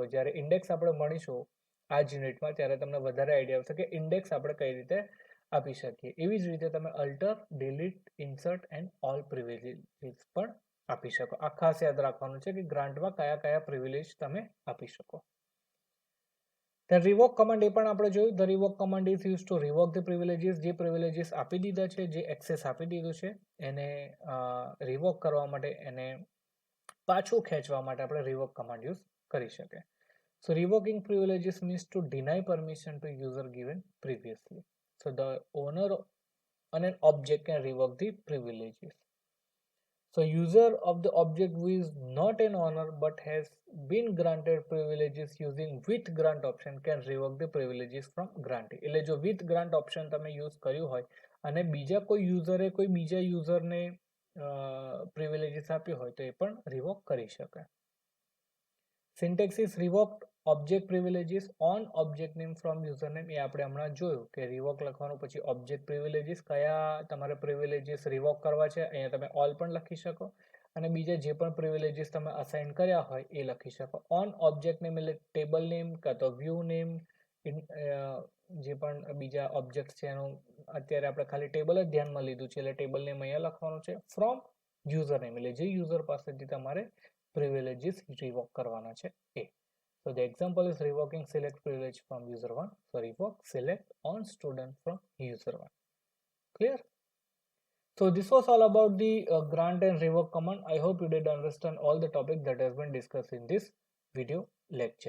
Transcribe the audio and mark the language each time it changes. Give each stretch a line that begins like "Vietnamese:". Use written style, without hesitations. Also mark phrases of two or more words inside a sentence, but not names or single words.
Gujarati: જ્યારે ઇન્ડેક્સ આપણે મળીશું આ જ યુનિટમાં ત્યારે તમને વધારે આઈડિયા આવશે કે ઇન્ડેક્સ આપણે કઈ રીતે આપી શકીએ. એવી જ રીતે તમે
English: alter, delete, insert and all privileges
Gujarati: પણ આપી શકો. આ ખાસ યાદ રાખવાનું છે કે ગ્રાન્ટમાં કયા કયા પ્રિવિલેજ તમે આપી શકો.
English: then revoke command
Gujarati: એ પણ આપણે જોયું.
English: the revoke command is used to revoke the privileges.
Gujarati: જે privileges આપી દીધા છે, જે એક્સેસ આપી દીધું છે, એને રિવોક કરવા માટે, એને પાછું ખેંચવા માટે આપણે
English: revoke command
Gujarati: યુઝ કરી શકીએ.
English: So revoking privileges means to deny permission to user given previously. So the owner on an object can revoke the privileges. So user of the object who is not an owner but has been granted privileges using with grant option can revoke the privileges from grantee.
Gujarati: એટલે જો
English: with grant option
Gujarati: તમે યુઝ કર્યું હોય અને બીજા કોઈ યુઝરે કોઈ બીજા યુઝરને પ્રિવિલેજીસ આપ્યો હોય તો એ પણ રિવોક કરી શકે.
English: syntax is revoked object privileges on object name from user name.
Gujarati: એ આપણે હમણાં જોયું કે રિવોક લખવાનું પછી
English: object privileges
Gujarati: કયા તમારે
English: privileges revoke
Gujarati: કરવા છે અહીંયા તમે ઓલ પણ લખી શકો અને બીજા જે પણ પ્રિવિલેજીસ તમે અસાઇન કર્યા હોય એ લખી શકો.
English: on object name
Gujarati: એટલે
English: table name
Gujarati: કાં તો
English: view name,
Gujarati: જે પણ બીજા ઓબ્જેક્ટ છે એનું અત્યારે આપણે ખાલી ટેબલ જ ધ્યાનમાં લીધું છે એટલે
English: table name
Gujarati: અહીંયા લખવાનું છે.
English: from user name
Gujarati: એટલે જે યુઝર પાસેથી તમારે
English: privileges revoke
Gujarati: કરવાના છે એ.
English: So the example is revoking select privilege from user 1. So revoke select on student from user 1. Clear? So this was all about the grant and revoke command. I hope you did understand all the topic that has been discussed in this video lecture.